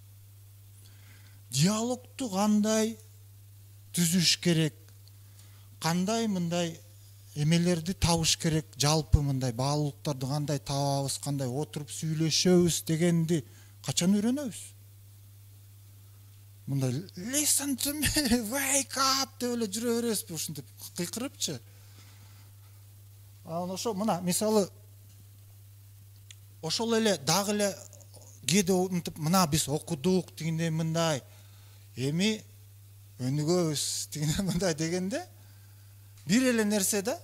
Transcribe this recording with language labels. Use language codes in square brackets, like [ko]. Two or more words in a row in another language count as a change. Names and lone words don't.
[ky] Диалогту кандай түзүш керек? Кандай мындай эмелерди табыш керек, жалпы мындай баалуулуктарды кандай табабыз, кандай отуруп сүйлөшөбүз дегенди качан үйрөнөбүз? Мындай [en] listen to me, wake up [ky] деп эле жүрө бересизби ушинтип кыйкырыпчы. Ошо мына мисалы ошол эле дагы эле кээде мынтип мына биз окудук дегенде мындай, эми өнүгөбүз дегенде мындай дегенде бир эле нерсе да.